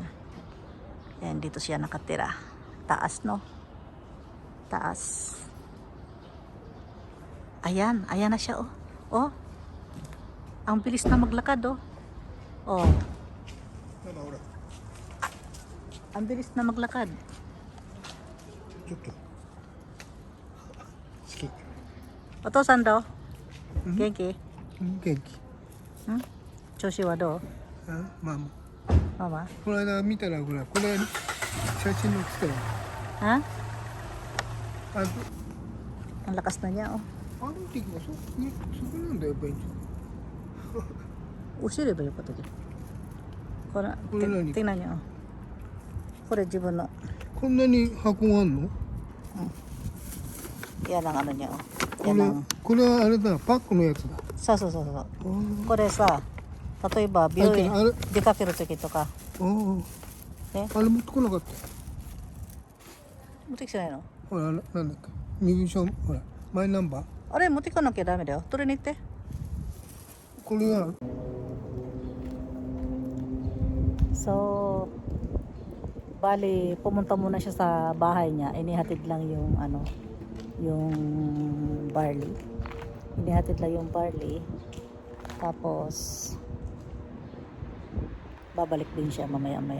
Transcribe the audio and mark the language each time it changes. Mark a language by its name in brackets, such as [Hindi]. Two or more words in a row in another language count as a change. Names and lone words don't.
[Filipino] Ayan, dito siya nakatira. Taas, no? Taas. Ayan, ayan na siya, oh. Oh. Ang bilis na maglakad, oh. Oh. Ang bilis na maglakad. [Japanese] ちょっと好きお父さんどう元気元気調子はどうあまあママこの間見たらほらこれ写真載ってたよ Ha? あ [Filipino] Ang lakas na niya, oh. [Japanese] あの時もそこなんだよベンチ [Filipino] Usireba yung patuloy. Kung ano? Tingnan niyo, [Japanese] oh. これ自分のこんなに箱があんの [Filipino] yan ang ano niya, oh. [Japanese] こ [Filipino] Yan [Japanese] れ [Filipino] ang [Japanese] これはあれだパックのやつだそうそうそうそう。あーこれさ、例えば病院あれ出かける時とか、あーえあれ持ってこなかった持ってきてないの？ほらなんだっけ身分証ほらマイナンバーあれ持ってかなきゃダメだよ。取りに行って。これは [Filipino] So, bali, pumunta muna siya sa bahay niya. Inihatid lang yung ano, yung barley. Inihatid lang yung barley. Tapos, babalik din siya mamaya-maya.